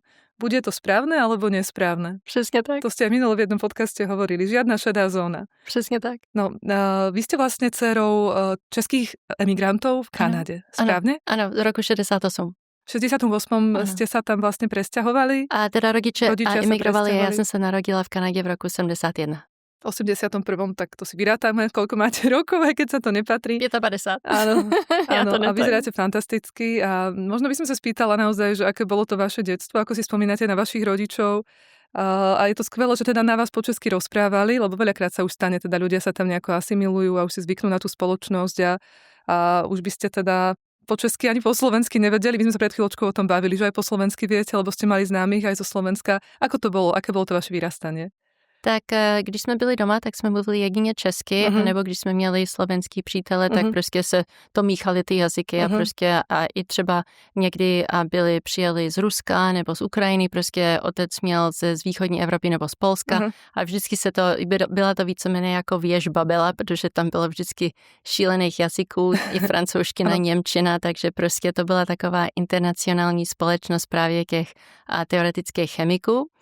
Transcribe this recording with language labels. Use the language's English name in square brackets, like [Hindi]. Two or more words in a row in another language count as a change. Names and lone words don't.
[Slovak] Bude to správne alebo nesprávne? [Czech] Přesně tak. [Slovak] To ste aj minule v jednom podcaste hovorili. Žiadna šedá zóna. [Czech] Přesně tak. [Slovak] No, vy ste vlastne dcerou českých emigrantov v Kanade, správne? [Czech] Ano, z roku 68. [Slovak] V 68. ste sa tam vlastne presťahovali? [Czech] A teda rodiče emigrovali a já [Slovak] presťahovali? [Czech] jsem se narodila v Kanadě v roku 71. [Slovak] V 81. tak to si vyrátame, koľko máte rokov, aj keď sa to nepatrí. Je to 50. Áno, [Czech] Ja [Slovak] áno, [Czech] to [Slovak] a [Czech] netajím. [Slovak] vyzeráte fantasticky a možno by som sa spýtala naozaj, že aké bolo to vaše detstvo, ako si spomínate na vašich rodičov a je to skvelé, že teda na vás po česky rozprávali, lebo veľakrát sa už stane, teda ľudia sa tam nejako asimilujú a už si zvyknú na tú spoločnosť a už by ste teda po česky ani po slovensky nevedeli. My sme sa pred chvíľočkou o tom bavili, že aj po slovensky viete, lebo ste mali známych aj zo Slovenska. Ako to bolo? Aké bolo to vaše vyrastanie? [Czech] Tak když jsme byli doma, tak jsme mluvili jedině česky, nebo když jsme měli slovenský přítele, tak prostě se to míchali ty jazyky a prostě a i třeba někdy přijeli z Ruska nebo z Ukrajiny, prostě otec měl z východní Evropy nebo z Polska a vždycky byla to víceméně jako věž Babela, protože tam bylo vždycky šílených jazyků, i francouzština, němčina, takže prostě to byla taková internacionální společnost právě těch teoretických chemiků.